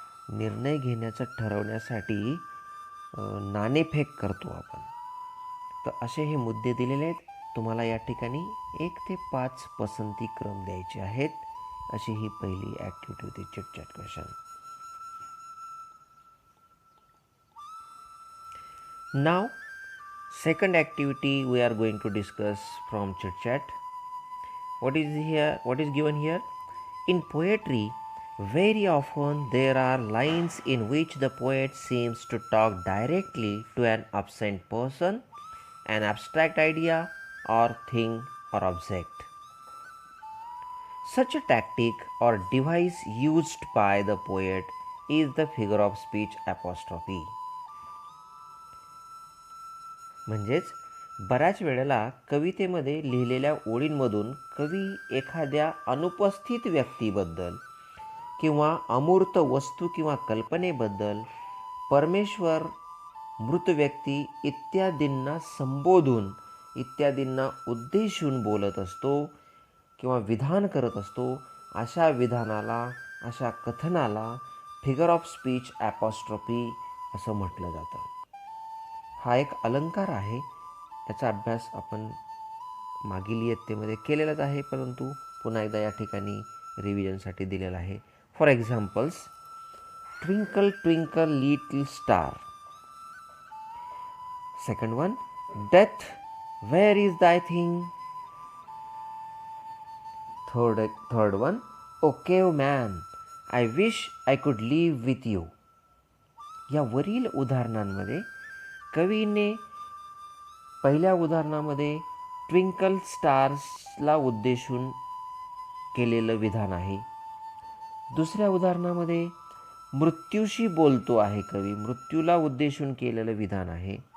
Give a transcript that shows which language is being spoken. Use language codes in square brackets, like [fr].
[mr] निर्णय घेण्याचं ठरवण्यासाठी नाणेफेक करतो आपण. तर असे हे मुद्दे दिलेले आहेत. तुम्हाला या ठिकाणी 1 ते 5 पसंती क्रम द्यायचे आहेत. अशी ही पहिली ॲक्टिव्हिटी होती, chit chat question. [en] Now second activity we are going to discuss from chit chat. What is given here? In poetry, very often there are lines in which the poet seems to talk directly to an absent person, an abstract idea or thing or object. Such a tactic or device used by the poet is the figure of speech apostrophe. [mr] म्हणजेच बऱ्याच वेळेला कवितेमध्ये लिहिलेल्या ओळींमधून कवी एखाद्या अनुपस्थित व्यक्तीबद्दल किंवा अमूर्त वस्तू किंवा कल्पनेबद्दल, परमेश्वर, मृत व्यक्ती इत्यादींना संबोधून, इत्यादींना उद्देशून बोलत असतो किंवा विधान करत असतो. अशा विधानाला, अशा कथनाला फिगर ऑफ स्पीच ॲपॉस्ट्रॉफी असं म्हटलं जातं. हा एक अलंकार आहे. याचा अभ्यास आपण मागील इयत्तेमध्ये केलेलाच आहे, परंतु पुन्हा एकदा या ठिकाणी रिव्हिजनसाठी दिलेला आहे. [en] For examples, twinkle twinkle little star. Second one, death Where is thy thing? Third one, O cave man, I wish I could live with you. [mr] या वरील उदाहरणांमध्ये कवीने पहिल्या उदाहरणामध्ये ट्विंकल स्टार्सला उद्देशून केलेलं विधान आहे. दुसऱ्या उदाहरणामध्ये मृत्यूशी बोलतो आहे कवी, मृत्यूला उद्देशून केलेलं विधान आहे.